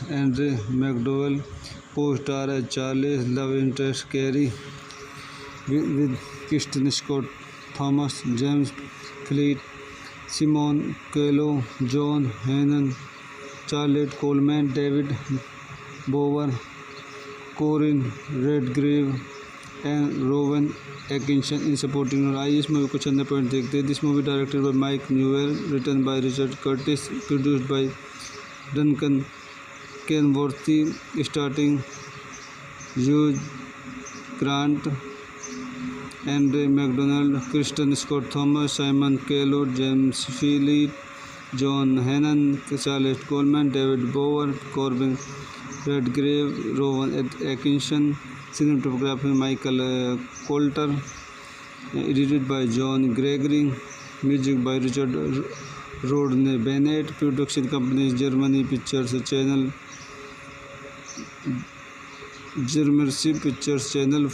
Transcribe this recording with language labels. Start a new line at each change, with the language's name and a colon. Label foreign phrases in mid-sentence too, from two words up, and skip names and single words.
English: Andre McDowell co-star as Charlie's love interest Carrie with Kristen Scott, Thomas James Fleet, Simon Quello, John Hannon, Charlotte Coleman, David Bower, Corinne Redgrave and Rowan Atkinson in supporting role.
Hindi: आइए इस मूवी को चंद पॉइंट देखते हैं.
English: This movie directed by Mike Newell, written by Richard Curtis, produced by Duncan Kenworthy, starring Hugh Grant, Andre McDonald, Kristen Scott Thomas, Simon Kello, James Philip, John Hannon, Charlotte Coleman, David Bower, Corbin Redgrave, Rowan Akinson. Cinematography Michael Coulter, edited by John Gregory, music by Richard Rodney Bennett. Production companies Germany Pictures Channel, Germercy Pictures Channel.